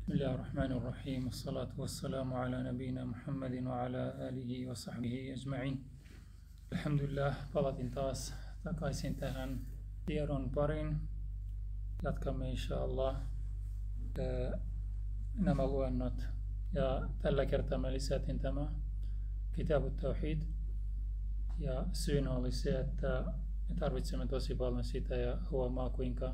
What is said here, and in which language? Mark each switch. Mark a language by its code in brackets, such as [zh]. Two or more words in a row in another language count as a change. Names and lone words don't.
[ar] بسم الله الرحمن الرحيم والصلاة والسلام على نبينا محمد وعلى آله وصحbihi أجمعين. [fi] Alhamdulillah, palatin taas takaisin tähän tiedon pariin. Jatkamme inshallah nämä luennot. Ja tällä kertaa me lisätin tämä Kitab at-Tawhid. Ja syynä oli se, että me tarvitsemme tosi paljon sitä ja huomaa kuinka